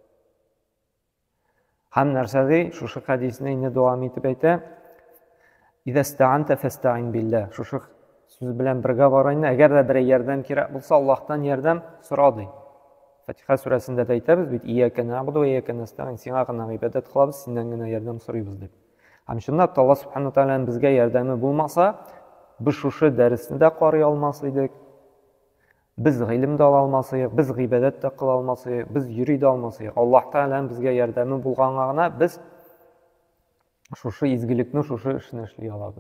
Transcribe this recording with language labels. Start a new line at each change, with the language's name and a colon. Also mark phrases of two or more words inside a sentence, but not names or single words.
Tatar: Һәм нәрсә ди? Шушы хәдисне инде дәвам итеп әйтә:
Arabic: "إذا استعنت فاستعن بالله".
Tatar: Шушы сүз белән бергә барайны, әгәр дә бер ярдәм кирәк булса, Аллаһтан ярдәм сора ди. Фатиха сүрәсендә дә әйтәбез бит:
Arabic: "إياك نعبد وإياك نستعين",
Tatar: сиңа гына гыйбадәт кылабыз, синнән генә ярдәм сорыйбыз дип. Һәм чынлап та Аллаһ Субханаһу Тәгаләнең безгә ярдәме булмаса, без шушы дәресне дә карый алмас идек, без гыйлем дә ала алмас идек, без гыйбадәт тә кыла алмас идек, без йөри дә алмас идек. Аллаһ Тәгаләнең безгә ярдәме булганга гына без шушы изгелекне, шушы эшне эшли алабыз.